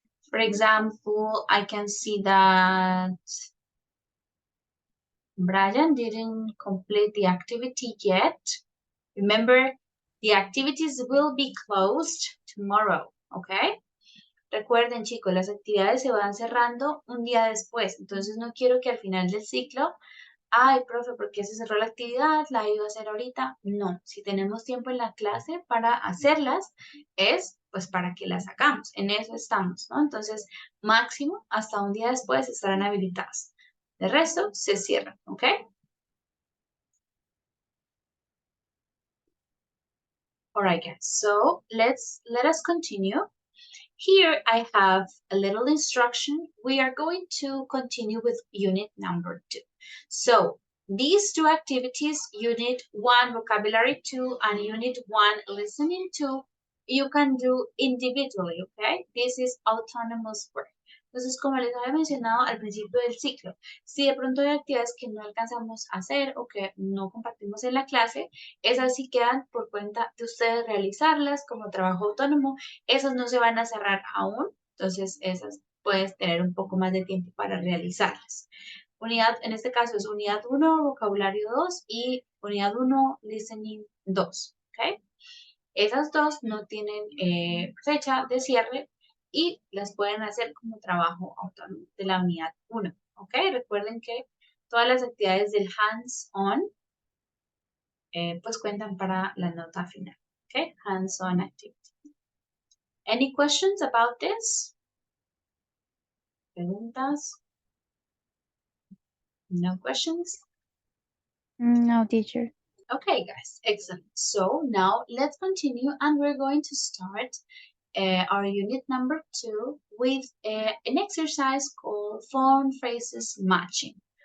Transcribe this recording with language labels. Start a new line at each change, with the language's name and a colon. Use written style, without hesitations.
English: For example, I can see that Brian didn't complete the activity yet. Remember, the activities will be closed tomorrow, okay?
Spanish: Recuerden, chicos, las actividades se van cerrando un día después. Entonces, no quiero que al final del ciclo, ay, profe, ¿por qué se cerró la actividad? ¿La iba a hacer ahorita? No, si tenemos tiempo en la clase para hacerlas, es pues para que las hagamos. En eso estamos, ¿no? Entonces, máximo, hasta un día después estarán habilitadas. De resto, se cierran, ¿ok?
English: All right, guys. So let us continue. Here I have a little instruction. We are going to continue with unit number 2. So these 2 activities, unit 1 vocabulary 2 and unit 1 listening 2, you can do individually, okay? This is autonomous work.
Spanish: Entonces, como les había mencionado al principio del ciclo, si de pronto hay actividades que no alcanzamos a hacer o que no compartimos en la clase, esas sí quedan por cuenta de ustedes realizarlas como trabajo autónomo. Esas no se van a cerrar aún, entonces esas puedes tener un poco más de tiempo para realizarlas. Unidad, en este caso es unidad 1, vocabulario 2 y unidad 1, listening 2, ¿ok? Esas 2 no tienen fecha de cierre y las pueden hacer como trabajo autónomo de la unidad 1, ¿ok? Recuerden que todas las actividades del hands-on pues cuentan para la nota final, ¿ok?
English: Hands-on activity. Any questions about this?
Spanish: ¿Preguntas?
English: No questions? No, teacher. Okay, guys, excellent. So now let's continue and we're going to start our unit number 2 with an exercise called phone phrases matching.